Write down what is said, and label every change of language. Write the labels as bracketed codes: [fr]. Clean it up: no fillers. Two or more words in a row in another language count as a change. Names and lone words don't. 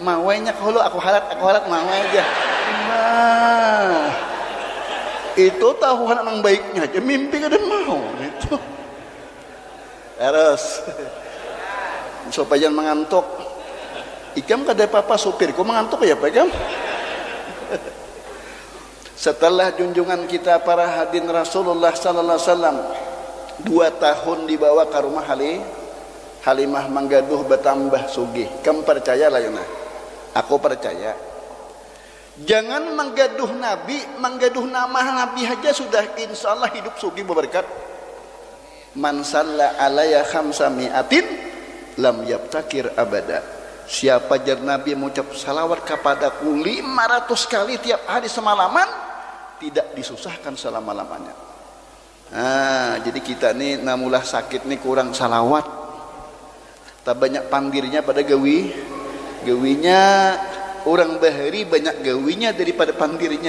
[bjn] Mawainya kahulu aku halat mawai aja. Nah, itu tahuan nang baiknya aja, mimpi kada mau itu. Terus supaya jangan mengantuk. Ikam kada apa-apa supirku mengantuk ya Pak Ikam. Setelah junjungan kita para hadirin Rasulullah [ar] sallallahu alaihi wasallam [bjn] 2 tahun dibawa ke rumah Halimah manggaduh bertambah sugih. Kamu percaya lah Yuna? Aku percaya. Jangan menggaduh Nabi, menggaduh nama Nabi aja sudah insyaallah hidup sugih berberkat. [ar] Man salla alayya khamsami'atin lam yabtakir abada. [bjn] Siapa jar Nabi mengucap salawat kepadaku 500 kali tiap hari semalaman, tidak disusahkan selama-lamanya. Jadi kita nih namulah sakit nih kurang salawat. Tak banyak pandirnya pada gawinya orang bahari banyak gawinya daripada pandirnya.